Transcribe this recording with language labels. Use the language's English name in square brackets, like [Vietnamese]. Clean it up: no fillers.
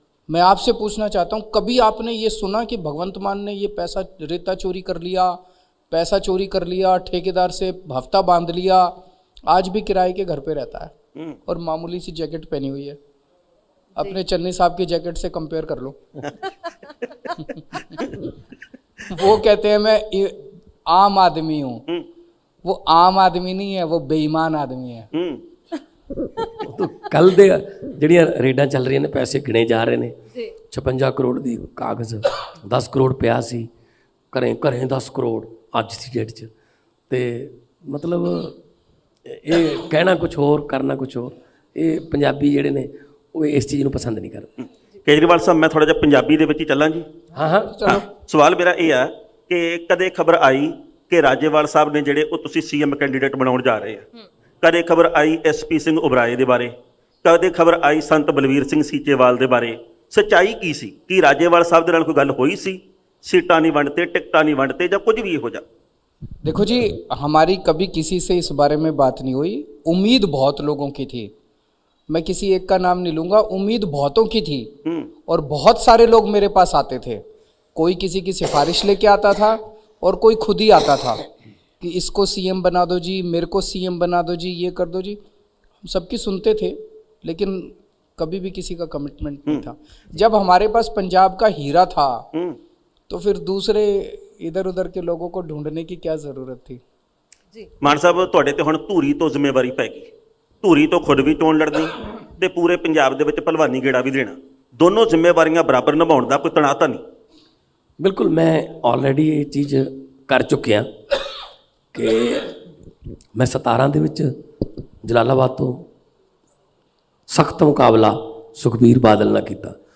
[Hindi] मैं आपसे पूछना चाहता हूँ, कभी आपने ये सुना कि भगवंत मान ने ये पैसा, रेता चोरी कर लिया, पैसा चोरी कर लिया, ठेकेदार से हफ्ता बांध लिया, आज भी किराए के घर पे रहता है और मामूली सी जैकेट पहनी हुई है। अपने चन्नी साहब की जैकेट से कंपेयर कर लो। वो कहते हैं मैं आम आदमी हूँ, वो आम आदमी नहीं है, वो बेईमान आदमी है। तो कल [Punjabi] ਦੇ ਜਿਹੜੀਆਂ ਰੇਡਾਂ ਚੱਲ ਰਹੀਆਂ ਨੇ, ਪੈਸੇ ਗਿਣੇ ਜਾ ਰਹੇ ਨੇ। 56 ਕਰੋੜ ਦੀ ਕਾਗਜ਼, 10 ਕਰੋੜ ਪਿਆ ਸੀ ਘਰੇ 10 ਕਰੋੜ ਅੱਜ ਦੀ ਡੇਟ 'ਚ। ਤੇ ਮਤਲਬ ਇਹ ਕਹਿਣਾ ਕੁਝ ਹੋਰ, ਕਰਨਾ ਕੁਝ ਹੋਰ। ਇਹ ਪੰਜਾਬੀ ਜਿਹੜੇ ਨੇ ਉਹ ਇਸ ਚੀਜ਼ ਨੂੰ ਪਸੰਦ ਨਹੀਂ ਕਰਦੇ। ਕੇਜਰੀਵਾਲ ਸਾਹਿਬ, ਮੈਂ ਥੋੜਾ ਜਿਹਾ ਪੰਜਾਬੀ ਦੇ ਵਿੱਚ ਹੀ ਚੱਲਾਂ ਜੀ। ਹਾਂ ਚਲੋ। ਸਵਾਲ ਮੇਰਾ ਇਹ ਆ ਕਿ ਕਦੇ ਖਬਰ ਆਈ ਕਿ ਰਾਜੇਵਾਲ ਸਾਹਿਬ ਨੇ ਜਿਹੜੇ ਉਹ ਤੁਸੀਂ CM ਕੈਂਡੀਡੇਟ ਬਣਾਉਣ ਜਾ ਰਹੇ ਆ, ਕਦੇ ਖਬਰ ਆਈ SP ਸਿੰਘ ਉਬਰਾਏ ਦੇ ਬਾਰੇ, ਕਦੇ ਖਬਰ ਆਈ ਸੰਤ ਬਲਵੀਰ ਸਿੰਘ ਸੀਚੇਵਾਲ ਦੇ ਬਾਰੇ। ਸੱਚਾਈ ਕੀ ਸੀ? ਕੀ ਰਾਜੇਵਾਲ ਸਾਹਿਬ ਦੇ ਨਾਲ ਕੋਈ ਗੱਲ ਹੋਈ ਸੀ? [Hindi] सीटा नहीं बनते, टिकटा नहीं बनते, या कुछ भी हो जा? देखो जी, हमारी कभी किसी से इस बारे में बात नहीं हुई। उम्मीद बहुत लोगों की थी, मैं किसी एक का नाम नहीं लूंगा, उम्मीद बहुतों की थी और बहुत सारे लोग मेरे पास आते थे। कोई किसी की सिफारिश लेके आता था और कोई खुद ही आता था कि इसको CM बना दो जी, मेरे को CM बना दो जी, ये कर दो जी। हम सबकी सुनते थे लेकिन कभी भी किसी का कमिटमेंट नहीं था। जब हमारे पास पंजाब का हीरा था तो फिर दूसरे इधर उधर के लोगों को ढूंढने की क्या ज़रूरत थी। [Punjabi] ਮਾਨ ਸਾਹਿਬ ਤੁਹਾਡੇ ਤੇ ਹੁਣ ਧੂਰੀ ਤੋਂ ਜ਼ਿੰਮੇਵਾਰੀ ਪੈ ਗਈ। ਧੂਰੀ ਤੋਂ ਖੁਦ ਵੀ ਚੋਣ ਲੜਨੀ ਤੇ ਪੂਰੇ ਪੰਜਾਬ ਦੇ ਵਿੱਚ ਭਲਵਾਨੀ ਗੇੜਾ ਵੀ ਦੇਣਾ, ਦੋਨੋਂ ਜ਼ਿੰਮੇਵਾਰੀਆਂ ਬਰਾਬਰ ਨਿਭਾਉਣ ਦਾ ਕੋਈ ਤਣਾਅ ਤਾਂ ਨਹੀਂ? ਬਿਲਕੁਲ, ਮੈਂ ਆਲਰੇਡੀ ਇਹ ਚੀਜ਼ ਕਰ ਚੁੱਕਿਆ ਕਿ ਮੈਂ 17 ਦੇ ਵਿੱਚ ਜਲਾਲਾਬਾਦ ਤੋਂ ਸਖਤ ਮੁਕਾਬਲਾ ਸੁਖਬੀਰ ਬਾਦਲ ਨਾਲ ਕੀਤਾ।